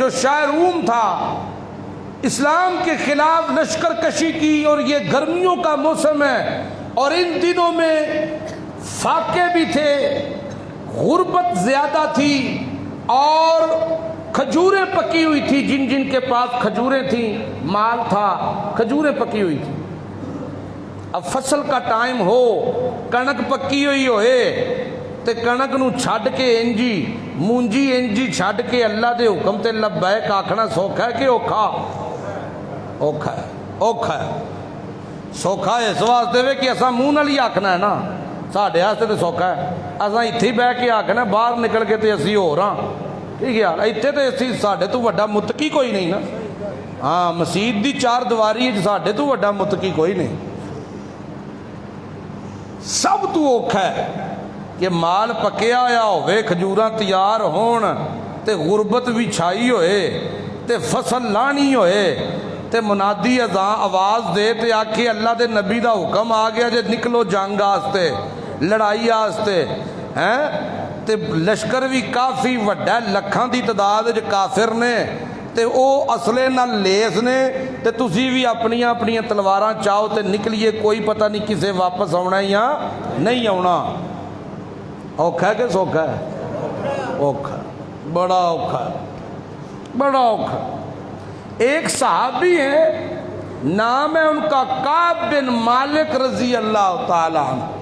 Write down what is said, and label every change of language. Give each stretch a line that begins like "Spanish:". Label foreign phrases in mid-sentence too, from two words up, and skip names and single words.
Urdu: شاہ روم تھا اسلام کے خلاف لشکر کشی کی، اور یہ گرمیوں کا موسم ہے اور ان دنوں میں فاقے بھی تھے، غربت زیادہ تھی اور کھجوریں پکی ہوئی تھی، جن جن کے پاس کھجوریں تھیں، مال تھا، کھجوریں پکی ہوئی تھی۔
Punjabi: اب فصل کا ٹائم ہو، کنک پکی ہوئی ہوئے تے کنک نو چھڈ کے انجی مونجی انجی چھڈ کے اللہ دے حکم تے لبیک آکھنا سوکھا ہے کہ اوکھا؟ اوکھا ہے، اوکھا ہے، سوکھا ہے اس واسطے وے کہ اساں منہ نال ہی آکھنا ہے نا، ساڈے واسطے تے سوکھا ہے، اساں ایتھے بہ کے آکھنا، باہر نکل کے تے اسی ہو رہا، ٹھیک ہے یار، ایتھے تے اسی ساڈے تو وڈا متقی کوئی نہیں نا، ہاں مسجد دی چار دیواری ساڈے تو وڈا متقی کوئی نہیں۔ سب تو اوکھا ہے کہ مال پکیا ہویا ہوئے، کھجوراں تیار ہون تے غربت بھی چھائی ہوئے تے فصل لانی ہوئے تے منادی آواز دے تے آکھے اللہ دے نبی دا حکم آ گیا جے نکلو جنگ آستے، لڑائی آستے، تے لشکر بھی کافی وڈا لکھاں دی تعداد وچ کافر نے تے او اصلے نال لیس نے تے تسی بھی اپنیاں اپنیاں تلواراں چاہو تے نکلیے، کوئی پتہ نہیں کسے واپس آنا یا نہیں آنا۔ اوکھا ہے کہ سوکھا ہے؟ اوکھا، بڑا اوکھا، بڑا اوکھا۔
Urdu: ایک صحابی ہے، نام ہے ان کا کعب بن مالک
Arabic: رضی اللہ تعالیٰ عنہ،